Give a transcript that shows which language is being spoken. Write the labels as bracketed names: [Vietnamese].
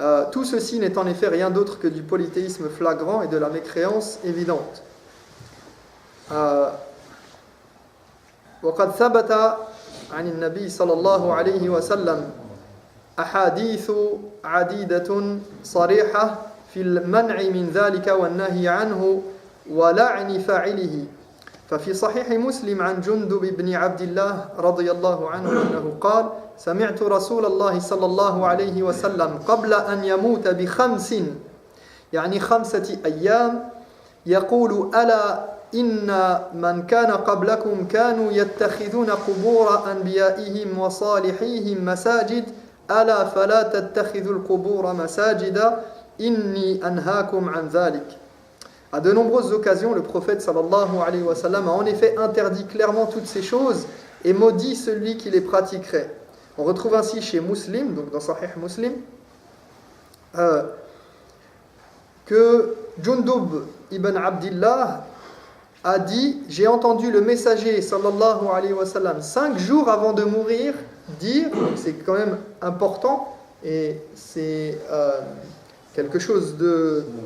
[French] Tout ceci n'est en effet rien d'autre que du polythéisme flagrant et de la mécréance évidente. [Arabic] وقد ثبت عن النبي صلى الله عليه وسلم أحاديث عديدة صريحة في المنع من ذلك والنهي عنه ولعن فاعله ففي صحيح مسلم عن جندب بن عبد الله رضي الله عنه أنه قال سمعت رسول الله صلى الله عليه وسلم قبل أن يموت بخمس يعني 5 أيام يقول ألا إن من كان قبلكم كانوا يتخذون قبور أنبيائهم وصالحيهم مساجد ألا فلا تتخذوا القبور مساجدا إني أنهاكم عن ذلك. [French] À de nombreuses occasions, le prophète sallallahu alayhi wa sallam a en effet interdit clairement toutes ces choses et maudit celui qui les pratiquerait. On retrouve ainsi chez Muslim, donc dans Sahih Muslim, que Jundub ibn Abdillah a dit « J'ai entendu le messager sallallahu alayhi wa sallam 5 jours avant de mourir dire », c'est quand même important et c'est quelque chose de...